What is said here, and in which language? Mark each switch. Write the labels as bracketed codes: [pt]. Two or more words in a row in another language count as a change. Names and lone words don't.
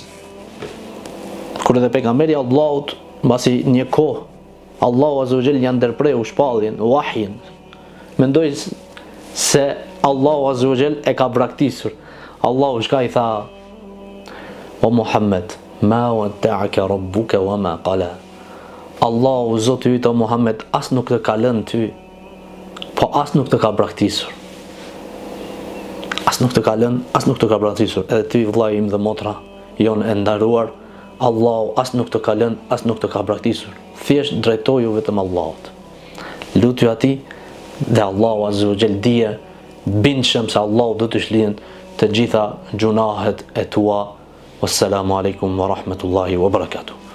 [sq] Kur edhe pejgamberi Allahut mbasi një kohë Allahu [ar] عز وجل [sq] ja ndërpreu shpalljen, wahyin. Mendoj se Allahu [ar] عز وجل [sq] e ka braktisur. Allahu shka i tha: [ar] "O Muhammed, ما ودعك ربك وما قلى." [sq] Allahu Zoti yt o Muhammed as nuk të ka lënë ty, po as nuk të ka braktisur. As nuk të ka lënë, as nuk të ka braktisur. Edhe ty vllai im dhe motra jon e ndaruar, Allahu as nuk të ka lënë, as nuk të ka braktisur. Thjesht drejtoju vetëm Allahut. Lutju atij dhe Allahu [ar] عز وجل [sq] dije bindshëm se Allahu do të shlihen të gjitha gjunahet e tua. [ar] والسلام عليكم ورحمة الله وبركاته.